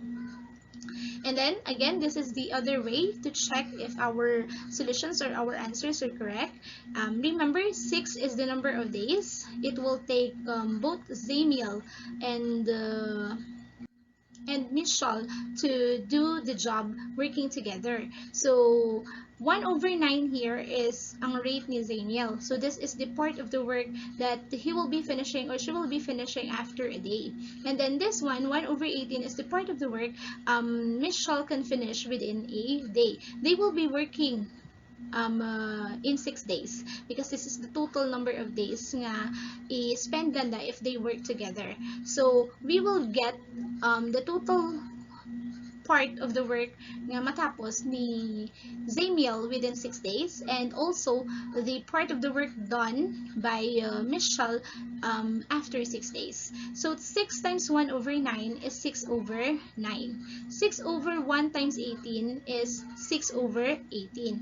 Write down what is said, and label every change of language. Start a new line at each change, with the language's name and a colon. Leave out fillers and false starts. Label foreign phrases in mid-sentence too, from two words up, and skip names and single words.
English: And then again, this is the other way to check if our solutions or our answers are correct. Remember, 6 is the number of days. It will take both Zamiel and and Miss Shaw to do the job working together. So 1 over 9 here is
Hiligaynon: ang rate ni Zaniel.
English: So this is the part of the work that he will be finishing or she will be finishing after a day. And then this one, 1 over 18 is the part of the work Miss Shaw can finish within a day. They will be working in 6 days because this is the total number of days
Hiligaynon: nga i-spend ganda
English: if they work together. So we will get the total part of the work
Hiligaynon: nga matapos ni Zamiel
English: within 6 days, and also the part of the work done by Michelle after 6 days. So 6 times 1 over 9 is 6 over 9. 6 over 1 times 18 is 6 over 18.